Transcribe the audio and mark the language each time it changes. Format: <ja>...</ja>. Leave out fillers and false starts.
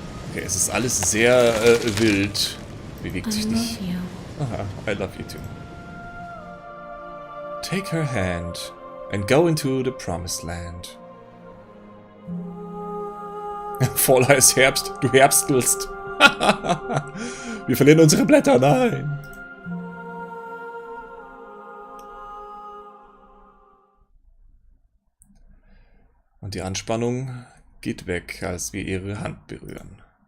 <de>Okay, es ist alles sehr wild. Bewegt sich nicht. Aha,</de> <en>I love you too. Take her hand and go into the promised land.</en> <de>Voll heiß Herbst, du herbstelst. Wir verlieren unsere Blätter, nein. Und die Anspannung geht weg, als wir ihre Hand berühren.</de>